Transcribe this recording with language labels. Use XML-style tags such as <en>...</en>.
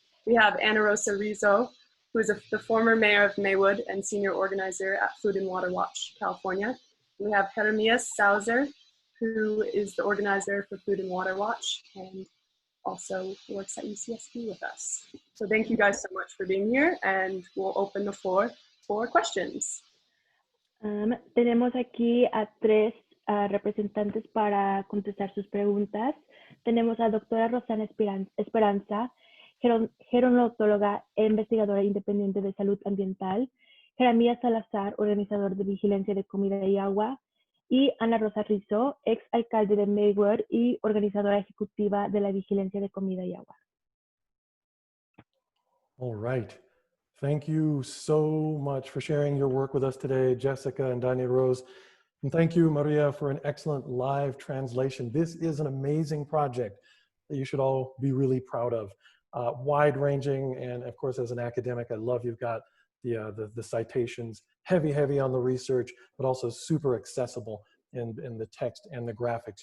<en>We have Ana Rosa Rizo, who is the former mayor of Maywood and senior organizer at Food and Water Watch, California. We have Jeremias Salazar, who is the organizer for Food and Water Watch and also works at UCSB with us. So thank you guys so much for being here, and we'll open the floor for questions.</en> <es>Tenemos aquí a 3 representantes para contestar sus preguntas. Tenemos a doctora Rosanna Esparza, gerontóloga e investigadora independiente de salud ambiental, Jeremias Salazar, organizador de vigilancia de comida y agua, y Ana Rosa Rizo, ex alcalde de Maywood y organizadora ejecutiva de la vigilancia de comida y agua.</es> <en>All right. Thank you so much for sharing your work with us today, Jessica and DaniRose. And thank you, Maria, for an excellent live translation. This is an amazing project that you should all be really proud of. Wide-ranging, and of course, as an academic, I love you've got the citations, heavy on the research, but also super accessible in the text and the graphics.</en>